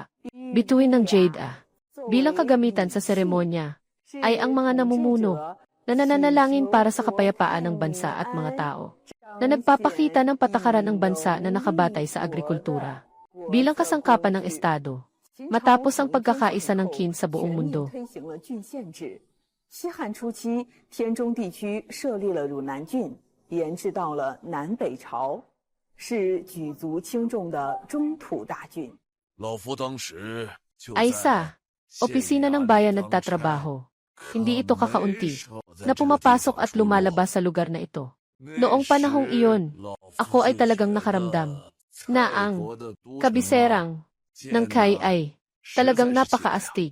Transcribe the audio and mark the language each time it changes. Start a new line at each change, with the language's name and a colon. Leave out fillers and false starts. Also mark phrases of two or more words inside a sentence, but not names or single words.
Filipino: Bituin ng Jade bilang kagamitan sa seremonya ay ang mga namumuno na nananalangin para sa kapayapaan ng bansa at mga tao na nagpapakita ng patakaran ng bansa na nakabatay sa agrikultura bilang kasangkapan ng estado matapos ang pagkakaisa ng Qin sa buong mundo.
Chinese: 西汉初期，天中地区设立了汝南郡，延至到了南北朝，是举足轻重的中土大郡。老夫当时就
Filipino: Ay sa opisina ng bayan nagtatrabaho. Hindi ito kakaunti na pumapasok at lumalabas sa lugar na ito. Noong panahong iyon, ako ay talagang nakaramdam na ang kabiserang ng Kai ay talagang napakaastig.